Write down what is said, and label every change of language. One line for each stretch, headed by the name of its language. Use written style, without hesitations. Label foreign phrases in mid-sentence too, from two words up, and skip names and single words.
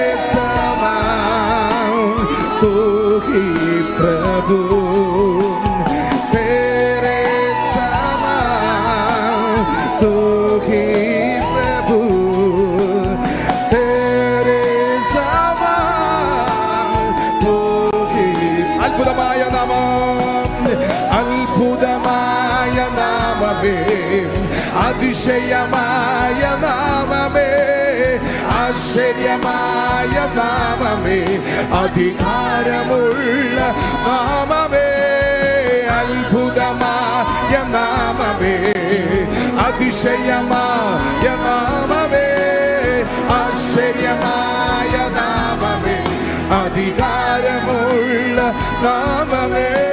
Hindi: समान तू ही प्रभु, तेरे समान तू ही प्रभु, तेरे समान तू ही.
Malayalam: അത്ഭുതമായ നാമം, അത്ഭുതമായ നാമമേ, അതിശയമായ നാമമേ, ആശ്ചര്യമായ നാമമേ, അധികാരമുള്ള നാമമേ, അത്ഭുതമായ നാമമേ, അതിശയമായ നാമമേ, ആശ്ചര്യമായ നാമമേ, അധികാരമുള്ള നാമമേ.